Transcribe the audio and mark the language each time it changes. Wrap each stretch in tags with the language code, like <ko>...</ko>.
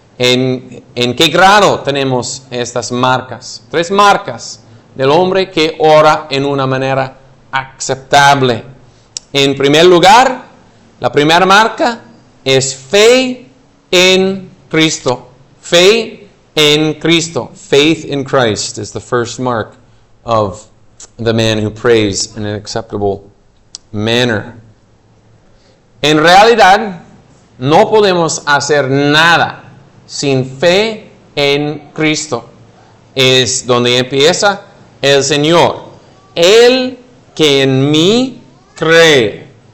<es>¿En qué grado tenemos estas marcas? Tres marcas del hombre que ora en una manera aceptable. En primer lugar, la primera marca es fe en Cristo. Fe en Cristo.</es> <en>Faith in Christ is the first mark of the man who prays in an acceptable manner.</en> <es>En realidad, no podemos hacer nada sin fe en Cristo. Es donde empieza el Señor. El que en mí cree.</es>